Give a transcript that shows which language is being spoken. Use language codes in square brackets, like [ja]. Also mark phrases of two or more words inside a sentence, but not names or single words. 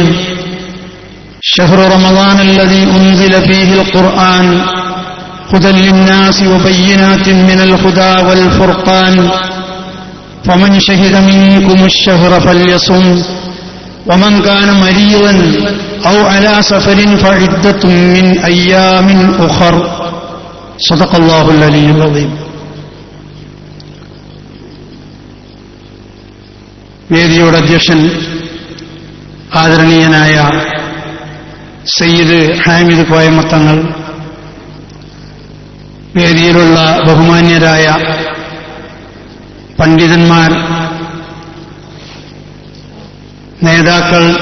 [ar] شهر رمضان الذي أنزل فيه القرآن هدى للناس وبينات من الهدى والفرقان، فمن شهد منكم الشهر فليصم، ومن كان مريضا أو على سفر فعدة من أيام أخر. صدق الله العلي العظيم. [ml] വേദിയുടെ അധ്യക്ഷൻ ആദരണീയനായ സയ്യിദ് ഹാമിദ് കോയമത്തങ്ങൾ, വേദിയിലുള്ള ബഹുമാന്യരായ പണ്ഡിതന്മാർ, നേതാക്കൾ,